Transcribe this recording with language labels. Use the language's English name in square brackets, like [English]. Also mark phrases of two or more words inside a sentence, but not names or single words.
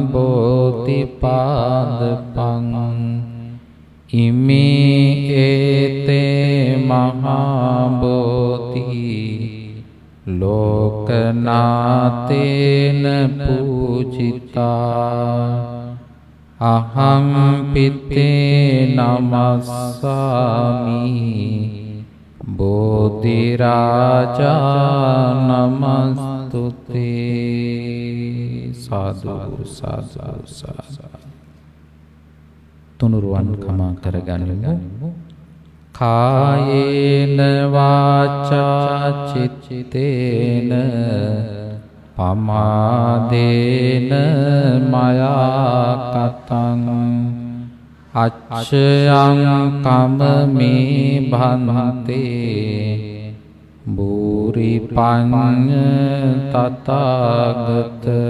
[Pali] බෝධිපාදපං ඉමේ ඒතේ මහා බෝධි ලෝකනාතේන පූජිතා අහං පිත්තේ නමස්සාමි බෝධි රාජා නමස්තුතේ. සාදු සාදු සාදු. [Sinhala] තුනුරුවන් කමා කරගනිමු. [Pali] කායේන වාචා චිත්තේන පමාදේන මයා කතං අච්ඡයං කමමේ භන්තේ බුරි පඤ්ඤ තථාගත.